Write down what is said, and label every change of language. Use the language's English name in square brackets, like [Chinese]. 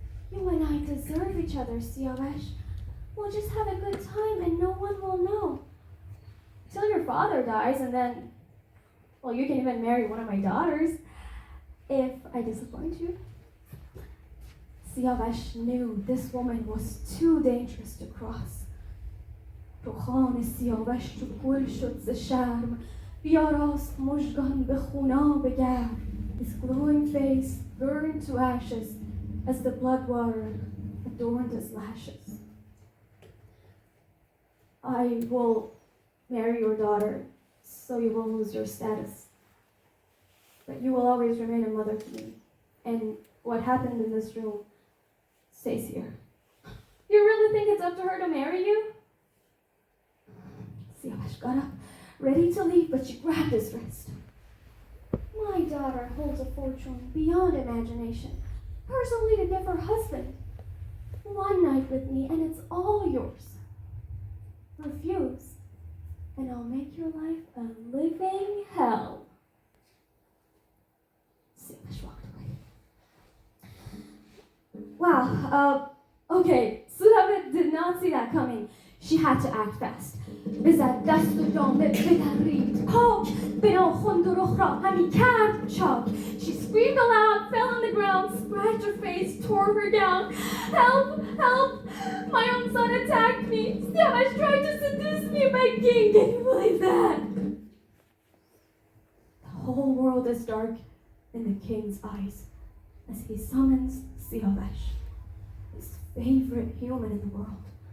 [English] You and I deserve each other, Siavash. We'll just have a good time and no one will know. Till your father dies and then, well, you can even marry one of my daughters, if I disappoint you. Siavash knew this woman was too dangerous to cross. [Persian] رخان سیاوش چو گل شد ز شرم بیاراست مژگان به خوناب گرم. [English] His glowing face burned to ashes as the blood water adorned his lashes. I will marry your daughter so you won't lose your status. But you will always remain a mother to me. And what happened in this room stays here. You really think it's up to her to marry you? Siavash got up, ready to leave, but she grabbed his wrist. My daughter holds a fortune beyond imagination. Hers only to give her husband. One night with me and it's all yours. Refuse, and I'll make your life a living hell. Siavash walked away. Wow, okay, Sudabeh did not see that coming. She had to act fast. [Persian] بزد دست و جامه بدرید پاک به ناخن دو رخ را همی کرد چاک. [English] She screamed aloud, fell on the ground, scratched her face, tore her gown. Help! Help! My own son attacked me. Siavash tried to seduce me, my king. Can you believe that? The whole world is dark in the king's eyes as he summons Siavash, his favorite human in the world.